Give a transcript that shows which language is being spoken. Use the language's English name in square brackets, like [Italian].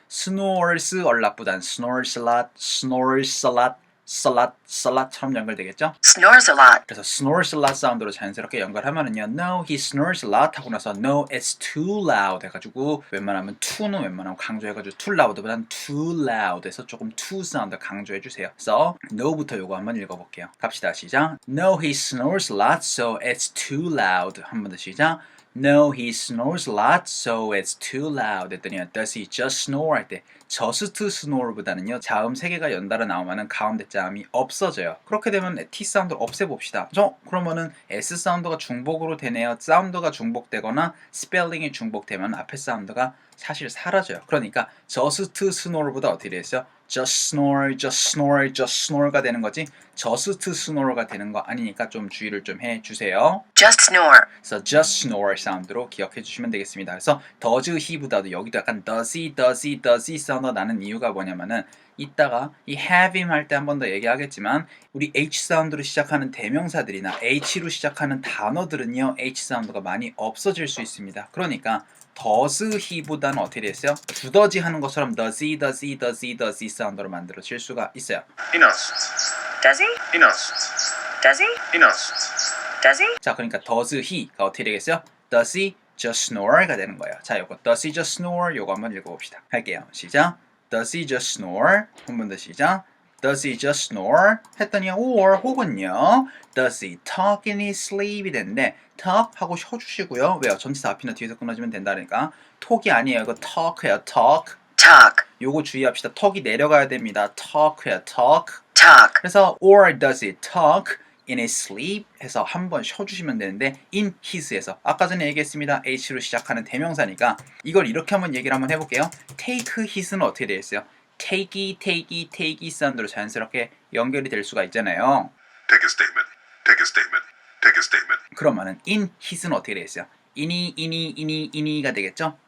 [Korean] snores a lot보단 snores a lot처럼 연결되겠죠? [English] Snores a lot. [Korean] 그래서 snores a lot 사운드로 자연스럽게 연결하면은요. [English] No, he snores a lot [Korean] 하고 나서 [English] No, it's too loud [Korean] 해가지고 웬만하면 to는 웬만하면 강조해가지고 too loud보단 too loud 해서 조금 too 사운드 강조해주세요. 그래서 No부터 요거 한번 읽어볼게요. 갑시다. 시작. [English] No, he snores a lot, so it's too loud. [Korean] 한 번 더 시작. [English] No, he snores a lot, so it's too loud. [Korean] 했더니 [English] Does he just snore? [Korean] 할 때 just snore보다는요. 자음 3개가 연달아 나오면은 가운데 자음이 없어져요. 그렇게 되면 T 사운드를 없애봅시다. 그러면은 S 사운드가 중복으로 되네요. 사운드가 중복되거나 스펠링이 중복되면 앞에 사운드가 사실 사라져요. 그러니까 just snore보다 어떻게 되겠어요? just snore, just snore, just snore가 되는 거지 just snore가 되는 거 아니니까 좀 주의를 좀 해주세요. [English] Just snore. [Korean] 그래서 just snore 사운드로 기억해 주시면 되겠습니다. 그래서 does he보다도 여기도 약간 does he 사운드가 나는 이유가 뭐냐면은 이따가 이 have him 할 때 한 번 더 얘기하겠지만 우리 H 사운드로 시작하는 대명사들이나 H로 시작하는 단어들은요 H 사운드가 많이 없어질 수 있습니다. 그러니까 does he보다는 어떻게 됐어요? 두더지 하는 것처럼 does he 사운드로 만들어질 수가 있어요. [English] He knows. Does he? He knows. Does he? He knows. Does he? [Korean] 자, 그러니까 does he가 어떻게 되겠어요? [English] Does he just snore [Korean] 가 되는 거예요. 자, 요거 does he just snore 요거 한번 읽어봅시다. 할게요. 시작. [English] Does he just snore? [Korean] 한 번 더 시작. [English] Does he just snore? [Korean] 했더니 [English] or [Korean] 혹은요. [English] Does he talk in his sleep [Korean] 이 되는데 talk 하고 쉬어주시고요. 왜요? 전치사 앞이나 뒤에서 끊어지면 된다니까. talk이 아니에요. 이거 talk예요. talk. [English] Talk. [Korean] 요거 주의합시다. 턱이 내려가야 됩니다. talk예요. talk. [English] Talk. [Korean] 그래서 [English] or does he talk in his sleep [Korean] 해서 한번 쉬어주시면 되는데 in his에서 아까 전에 얘기했습니다. H로 시작하는 대명사니까 이걸 이렇게 한번 얘기를 한번 해볼게요. take his는 어떻게 되어 있어요? take 사운드로 자연스럽게 연결이 될 수가 있잖아요. [English] Take a statement. Take a statement. Take a statement. [Korean] 그러면은 in his는 어떻게 되어 있어요? in이가 되겠죠?